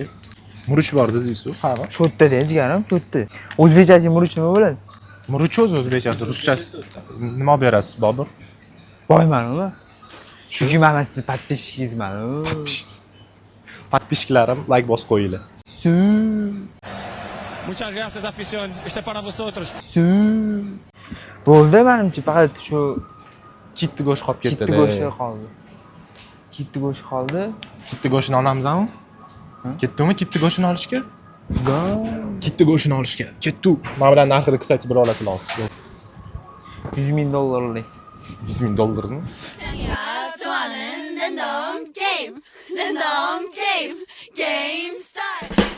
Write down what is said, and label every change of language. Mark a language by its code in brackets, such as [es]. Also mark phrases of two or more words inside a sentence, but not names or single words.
[uz] Muruch bor dedingiz-ku, ha. Shu yerda jigarim, shu yerda. O'zbekchasi muruch nima bo'ladi? Muruch o'zbekchasi, ruschasi. Nima olib berasiz, Bobur? Boyman-ku. Chunki mana siz подписчикingizman-ku. Подписчиklarim like bosib qo'yinglar. [es] Muchas gracias, afición. Este para vosotros. [uz] Bo'ldi menimcha faqat shu Kitti go'sht qolib ketdi. kitti go'shti qoldi. Kitti go'sht qoldi. Kitti go'shtini olamizmi? Ketdimi kitti go'shtini olishga? Kitti go'shtini olishga. Ketdi. Men bilan narxini kстати bir olasizlar. $100 ming dollarlik. $100,000mi? [ko] 좋아하는 랜덤 게임. 랜덤 게임. 게임 스타트.